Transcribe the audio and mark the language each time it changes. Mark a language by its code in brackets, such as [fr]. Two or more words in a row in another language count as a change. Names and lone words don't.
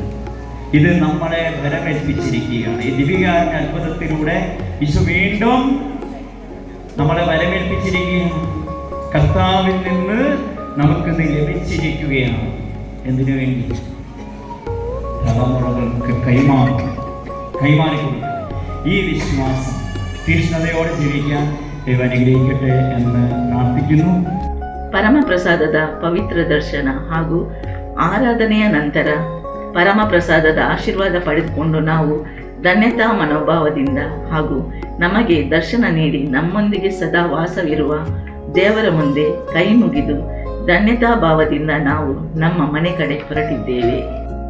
[ml] ഇത് നമ്മളെ വരമേൽപ്പിച്ചിരിക്കുകയാണ്. ഈ ദിവ്യകാരുണ്യ അത്ഭുതത്തിലൂടെ ഈശോ വീണ്ടും നമ്മളെ വരമേൽപ്പിച്ചിരിക്കുകയാണ്. കർത്താവിൽ നിന്ന് നമുക്കിത് ലഭിച്ചിരിക്കുകയാണ്. എന്തിനു വേണ്ടി? തലമുറകൾക്ക് കൈമാറിക്കൊടുക്കുക. ഈ വിശ്വാസം തീക്ഷ്ണതയോടെ ജീവിക്കാൻ ദൈവം അനുഗ്രഹിക്കട്ടെ എന്ന് ಪ್ರಾರ್ಥಿക്കുന്നു. [kn] ಪರಮಪ್ರಸಾದದ ಪವಿತ್ರ ದರ್ಶನ ಹಾಗೂ ಆರಾಧನೆಯ ನಂತರ ಪರಮಪ್ರಸಾದದ ಆಶೀರ್ವಾದ ಪಡೆದುಕೊಂಡು ನಾವು ಧನ್ಯತಾ ಮನೋಭಾವದಿಂದ ಹಾಗೂ ನಮಗೆ ದರ್ಶನ ನೀಡಿ ನಮ್ಮೊಂದಿಗೆ ಸದಾ ವಾಸವಿರುವ ದೇವರ ಮುಂದೆ ಕೈ ಮುಗಿದು ಧನ್ಯತಾ ಭಾವದಿಂದ ನಾವು ನಮ್ಮ ಮನೆ ಕಡೆ ಹೊರಟಿದ್ದೇವೆ.